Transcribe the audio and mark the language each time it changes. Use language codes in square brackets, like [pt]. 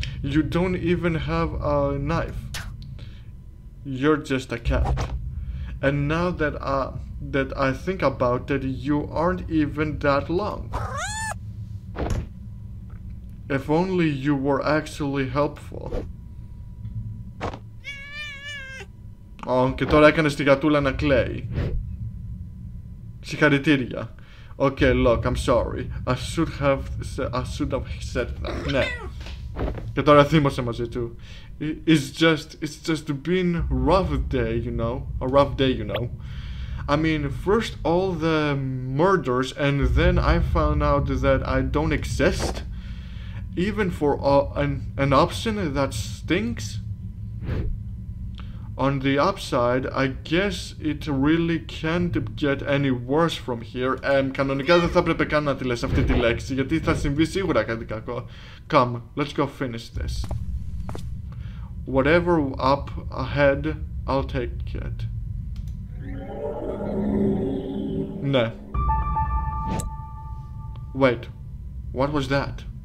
[en] You don't even have a knife. You're just a cat. And now that I think about it, you aren't even that long. If only you were actually helpful. [el] Και τώρα έκανες τη γατούλα να κλαίει. Συγχαρητήρια. [en] Okay, look, I'm sorry. I should have said that. Ναι. [el] Και τώρα θύμωσε μαζί του. [en] It's just been rough day, you know. A rough day, you know. I mean, first all the murders, and then I found out that I don't exist. Even for an option that stinks. On the upside, I guess it really can't get any worse from here. [el] Κανονικά δεν θα έπρεπε καν να τη λες αυτή τη λέξη, γιατί θα συμβεί σίγουρα κάτι κακό. [en] Come, let's go finish this. Whatever up ahead, I'll take it. [el] Ναι. [en] Wait, what was that?